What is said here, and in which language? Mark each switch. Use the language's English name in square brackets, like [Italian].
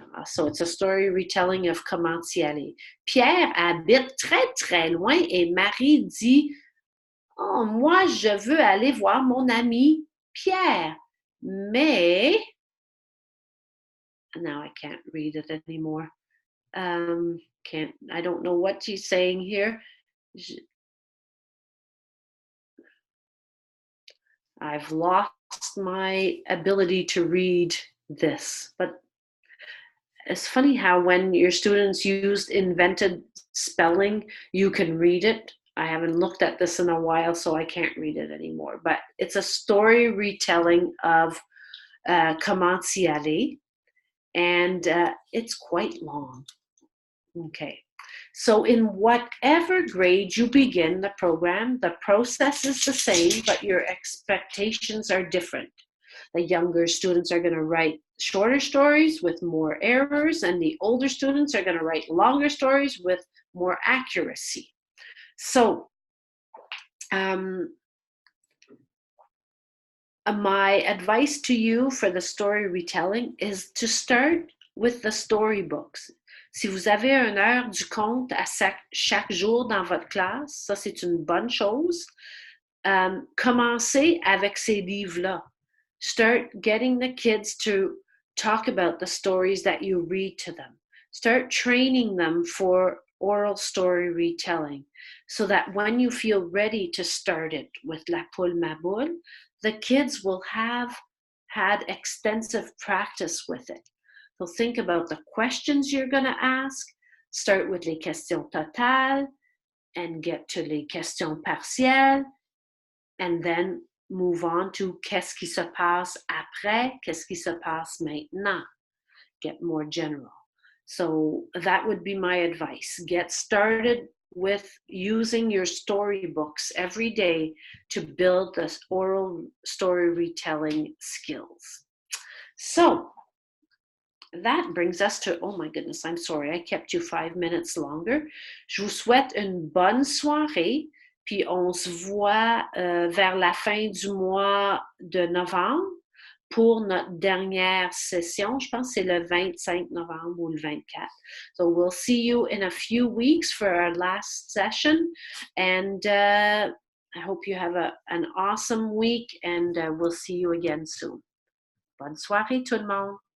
[English] So it's a story retelling of [French] comment y aller. Pierre habite très très loin et Marie dit, oh, moi je veux aller voir mon ami Pierre, mais [English] now I can't read it anymore. I don't know what she's saying here. I've lost my ability to read this, but it's funny how when your students used invented spelling, you can read it. I haven't looked at this in a while, so I can't read it anymore, but it's a story retelling of [French] comment y aller, [English] and it's quite long. Okay. So in whatever grade you begin the program, the process is the same, but your expectations are different. The younger students are going to write shorter stories with more errors, and the older students are going to write longer stories with more accuracy. So my advice to you for the story retelling is to start with the storybooks. [French] Si vous avez une heure du conte à chaque jour dans votre classe, ça c'est une bonne chose. Commencez avec ces livres-là. [English] Start getting the kids to talk about the stories that you read to them. Start training them for oral story retelling so that when you feel ready to start it with La Poule Ma Boule, the kids will have had extensive practice with it. So think about the questions you're going to ask. Start with [French] les questions totales [English] and get to [French] les questions partielles, [English] and then move on to [French] qu'est-ce qui se passe après, qu'est-ce qui se passe maintenant. [English] Get more general. So that would be my advice. Get started with using your storybooks every day to build the oral story retelling skills. So that brings us to, oh my goodness, I'm sorry, I kept you 5 minutes longer. [French] Je vous souhaite une bonne soirée, puis on se voit vers la fin du mois de novembre pour notre dernière session. Je pense que c'est le 25 novembre ou le 24. [English] So we'll see you in a few weeks for our last session, and I hope you have an awesome week, and we'll see you again soon. [French] Bonne soirée tout le monde.